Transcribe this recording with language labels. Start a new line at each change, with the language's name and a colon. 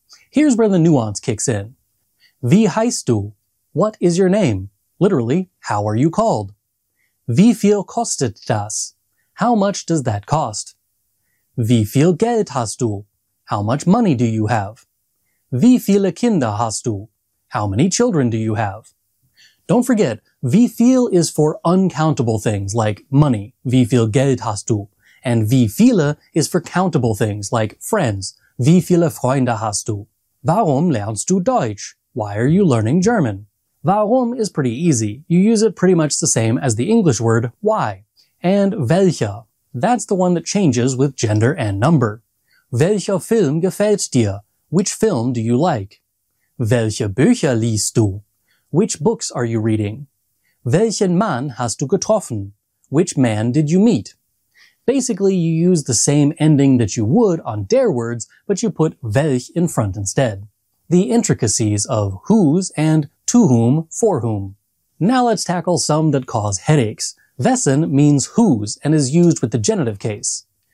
English: Here's where the nuance kicks in.
German: Wie heißt du?
English: What is your name? Literally, how are you called?
German: Wie viel kostet das?
English: How much does that cost?
German: Wie viel Geld hast du?
English: How much money do you have?
German: Wie viele Kinder hast du?
English: How many children do you have? Don't forget, wie viel is for uncountable things like money,
German: wie viel Geld hast du,
English: and wie viele is for countable things like friends,
German: wie viele Freunde hast du? Warum lernst du Deutsch?
English: Why are you learning German? Warum is pretty easy. You use it pretty much the same as the English word why. And welche, that's the one that changes with gender and number.
German: Welcher Film gefällt dir?
English: Which film do you like?
German: Welche Bücher liest du?
English: Which books are you reading?
German: Welchen Mann hast du getroffen?
English: Which man did you meet? Basically, you use the same ending that you would on der words, but you put welch in front instead. The intricacies of whose and to whom, for whom. Now let's tackle some that cause headaches. Wessen means whose and is used with the genitive case.